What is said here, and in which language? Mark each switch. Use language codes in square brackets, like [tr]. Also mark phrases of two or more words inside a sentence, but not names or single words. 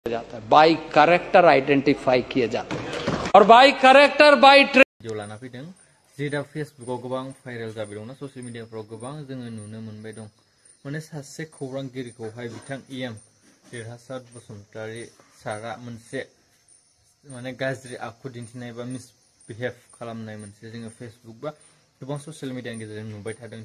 [hi] जाता है, [en] by character [hi] आइडेंटिफाई किए जाते हैं और [en] by character by [brx] भिडिअ लाना फैदों जे दा फेसबुकाव गोबां भाइरेल जाबाय दंना [en] social media [brx] गोबां जोङो नुनो मोनबाय दं माने सासे खौरांगिरिखौहाय बिथां EM देरहासार बसुमतारी सारा मोनसे माने गाज्रि आखु दिन्थिनाय बा मिसबिहेव खालामनाय मोनसे जोङो फेसबुक बा गोबां [en] social media [brx] गेजेरजों नुबाय थादों।